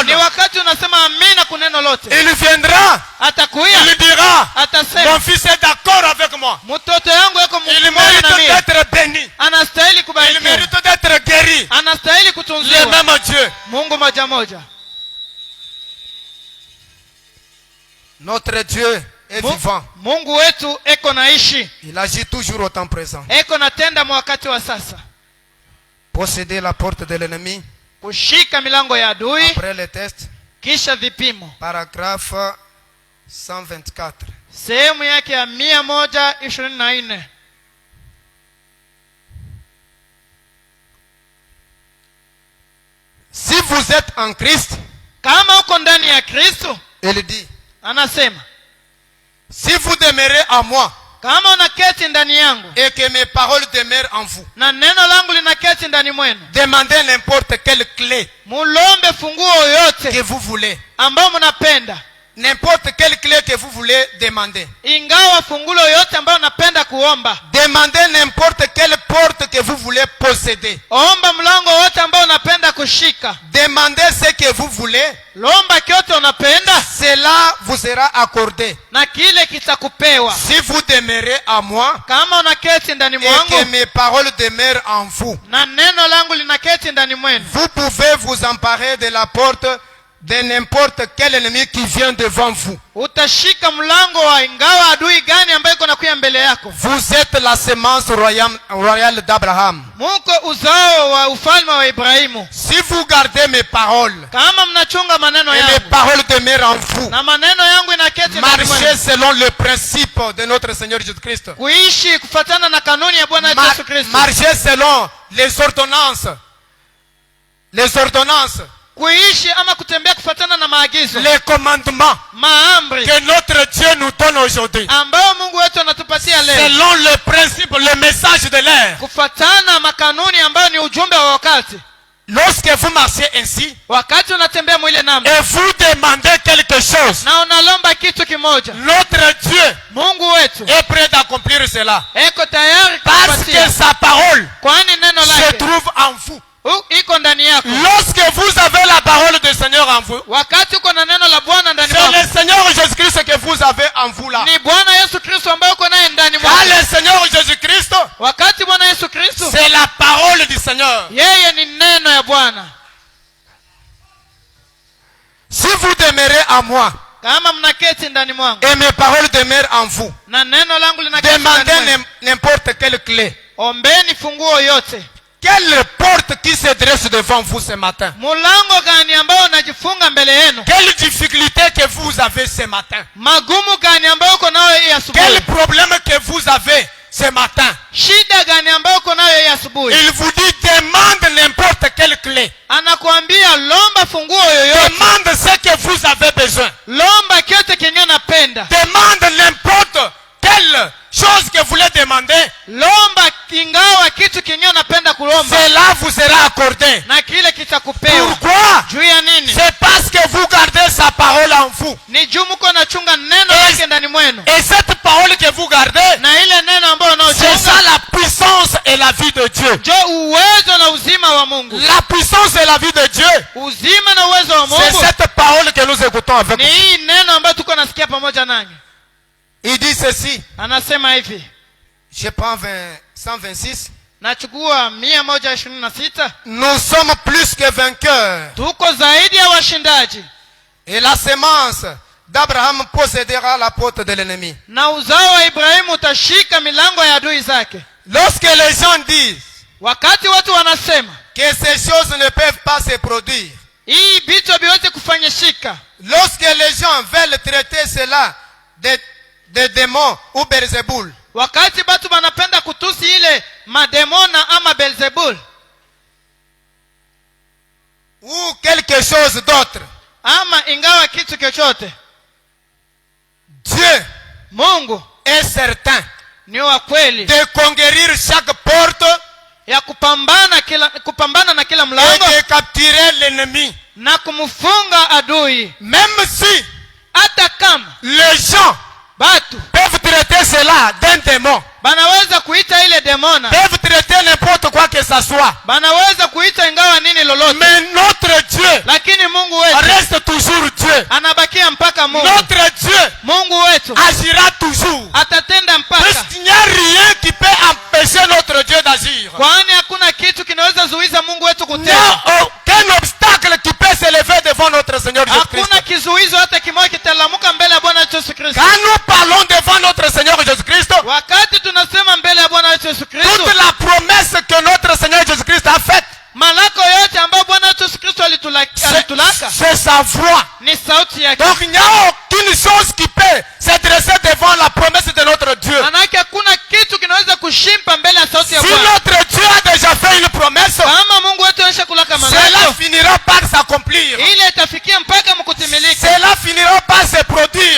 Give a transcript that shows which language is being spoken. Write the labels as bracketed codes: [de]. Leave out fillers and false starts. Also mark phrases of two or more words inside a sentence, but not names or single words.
[sw] Ni wakati unasema amina kuneno lote, [fr] Il viendra, [sw] atakuya [fr] il dira, mon [sw] atasema [fr] fils est d'accord avec moi. [sw] mtoto yangu yako [fr] Il [sw] mmoja [fr] mérite [sw] na mimi, [fr] d'être béni. [sw] anastahili [fr] Il [sw] kubarikiwa, [fr] mérite d'être guéri. [sw] anastahili [fr] Le [sw] kutunziwa. [fr] même Dieu. [sw] Mungu moja moja. [fr] Notre Dieu est vivant. [sw] Mungu wetu eko naishi, [fr] Il agit toujours au temps présent. [sw] eko natenda mwa wakati wa sasa, [fr] Posséder la porte de l'ennemi. [sw] kushika milango ya adui [fr] Après le test, [sw] kisha vipimo. [fr] paragraphe 124. [sw] Sehemu yake ya 124. [fr] Si vous êtes en Christ, [sw] Kama uko ndani ya Kristo, [fr] il dit, [sw] anasema [fr] si vous demeurez en moi [sw] kama unaketi ndani yangu [fr] et que mes paroles demeurent en vous, [sw] na neno langu linaketi ndani mwenu, [fr] demandez n'importe quelle clé [sw] mulombe funguo yoyote [fr] que vous voulez. [sw] ambayo mnapenda, [fr] N'importe quelle clé que vous voulez demander. [sw] ingawa fungulo yoyote ambayo napenda kuomba. [fr] Demandez n'importe quelle porte que vous voulez posséder. [sw] Omba mlango wote ambao unapenda kushika. [fr] Demandez ce que vous voulez. [sw] Lomba kyote unapenda [fr] Cela vous sera accordé. [sw] na kile kitakupewa. [fr] Si vous demeurez en moi [sw] Kama unaketi ndani [fr] et que [sw] mwangu [fr] mes paroles demeurent en vous, [sw] na neno langu linaketi ndani mwenu, [fr] vous pouvez vous emparer de la porte de n'importe quel ennemi qui vient devant vous. [sw] utashika mlango wa ingawa adui gani ambaye iko nakuya mbele yako. [fr] Vous êtes la semence royale d'Abraham. [sw] Muko uzao wa ufalme wa Ibrahimu. [fr] Si vous gardez mes paroles [sw] Kama mnachunga maneno [fr] et mes [sw] yangu [fr] paroles demeurent en vous, [sw] na maneno yangu inaketi ndani [fr] marchez [sw] mwenu, [fr] selon le principe de notre Seigneur Jésus-Christ. [sw] kuishi kufatana na kanuni ya Bwana wetu Yesu Kristo, [fr] Marchez selon les ordonnances. Les ordonnances, [sw] kuishi ama kutembea kufatana na maagizo, [fr] les commandements [sw] maamri [fr] que notre Dieu nous donne aujourd'hui. [sw] ambayo Mungu wetu anatupatia leo, [fr] Selon le principe, le message de l'ère. [sw] kufatana makanuni ambayo ni ujumbe wa wakati. [fr] Lorsque vous marchez ainsi [sw] Wakati unatembea mwile namna [fr] et vous demandez quelque chose, [sw] na unalomba kitu kimoja, [fr] notre Dieu [sw] Mungu wetu [fr] est prêt d'accomplir cela. [sw] eko tayari [fr] Parce [sw] kukupatia, [fr] que sa parole [sw] kwani neno [fr] se [sw] lake [fr] trouve en vous. [sw] iko ndani yako. [fr] Lorsque vous avez la parole du Seigneur en vous, [sw] Wakati uko na neno la Bwana ndani [fr] c'est [sw] mwako, [fr] le Seigneur Jésus-Christ que vous avez en vous là. [sw] ni Bwana Yesu Kristo ambaye uko naye ndani [fr] Car [sw] mwako. [fr] le Seigneur Jésus-Christ, [sw] Wakati Bwana Yesu Kristo [fr] c'est la parole du Seigneur. [sw] yeye ni neno ya Bwana. [fr] Si vous demeurez en moi [sw] Kama mnaketi ndani mwangu [fr] et mes paroles demeurent en vous, [sw] na neno langu linaketi ndani [fr] demandez [sw] mwenu, [fr] n'importe quelle clé. [sw] ombeni funguo yote. [fr] Quelle porte qui se dresse devant vous ce matin? [sw] Mulango gani ambao unajifunga mbele yenu? [fr] Quelle difficulté que vous avez ce matin? [sw] Magumu gani ambayo uko nayo hii asubuhi? [fr] Quel problème que vous avez ce matin? [sw] Shida gani ambayo uko nayo hii asubuhi? [fr] Il vous dit demande n'importe quelle clé. [sw] Anakuambia lomba funguo yoyote, [fr] Demande ce que vous avez besoin. [sw] lomba kyote kenye unapenda, [fr] Demande n'importe quelle chose que vous voulez demander. [sw] lomba ingawa kitu kenye unapenda kulomba, [fr] Cela vous sera accordé. [sw] na kile kitakupewa. [fr] Pourquoi? [sw] Juu ya nini? [fr] C'est parce que vous gardez sa parole en vous. [sw] Ni juu mko nachunga neno lake ndani mwenu, [fr] Et cette parole que vous gardez, [sw] na ile neno ambayo [fr] c'est ça [sw] unaochunga [fr] la puissance et la vie de Dieu. [sw] ndio uwezo na uzima uzima wa Mungu. [fr] La puissance et la vie de Dieu. [sw] Uzima na uwezo wa C'est Mungu [fr] cette parole que nous écoutons avec [sw] ni [fr] vous. [sw] hii neno ambayo tuko nasikia pamoja nanyi. [fr] Il dit ceci. [sw] Anasema hivi. [fr] Je prends 126. [sw] Nachukua 126. [fr] Nous sommes plus que vainqueurs. [sw] Tuko zaidi ya washindaji. [fr] Et la semence d'Abraham possédera la porte de l'ennemi. [sw] Na uzao wa Ibrahimu utashika milango ya adui zake. [fr] Lorsque les gens disent [sw] Wakati watu wanasema [fr] que ces choses ne peuvent pas se produire, [sw] hii vitu haviwezi kufanyishika. [fr] lorsque les gens veulent traiter cela de démons ou Beelzeboul, [sw] Wakati watu wanapenda kutusi ile mademona ama Beelzebul [fr] ou quelque chose d'autre, [sw] ama ingawa kitu chochote, [fr] Dieu [sw] Mungu [fr] est certain [sw] ni wa kweli [fr] de conquérir chaque porte [sw] ya kupambana na kila [fr] et [sw] mlango [fr] de capturer l'ennemi. [sw] na kumfunga adui. [fr] Même si [sw] Hata kama [fr] les gens [sw] batu [fr] peuvent traiter cela d'un démon, [sw] banaweza kuita ile demona, [fr] peuvent traiter n'importe quoi que ça soit, [sw] banaweza kuita ingawa nini lolote, [fr] mais notre Dieu [sw] lakini Mungu wetu [fr] reste toujours Dieu. [sw] anabakia mpaka Mungu. [fr] Notre Dieu [sw] Mungu wetu [fr] agira toujours. [sw] atatenda mpaka, [fr] Puisqu'il n'y a rien qui peut empêcher notre Dieu d'agir. [sw] kwani hakuna kitu kinaweza zuiza Mungu wetu [fr] Il n'y [sw] kutenda. [fr] a aucun obstacle qui peut s'élever devant notre Seigneur [sw] Hakuna [fr] Jésus-Christ. [sw] kizuizo hata kimoja kitalamuka mbele ya Bwana wetu Yesu Kristo. [fr] Quand nous parlons devant notre Seigneur Jésus-Christ, [sw] Wakati tunasema mbele ya Bwana wetu Yesu Kristo, [fr] toute la promesse que notre Seigneur Jésus-Christ a faite, [sw] malako yote ambayo Bwana wetu Yesu Kristo alitulaka [fr] c'est sa voix. [sw] ni sauti yake. [fr] Donc il n'y a aucune chose qui peut se dresser devant la promesse de notre Dieu. [sw] Manake hakuna kitu kinaweza kushimpa mbele ya sauti ya [fr] Si [sw] Bwana. [fr] notre Dieu a déjà fait une promesse, [sw] Kama Mungu wetu aisha kulaka [fr] cela [sw] malako, [fr] finira par s'accomplir. [sw] ile itafikia mpaka mkutimilika. [fr] Cela finira par se produire.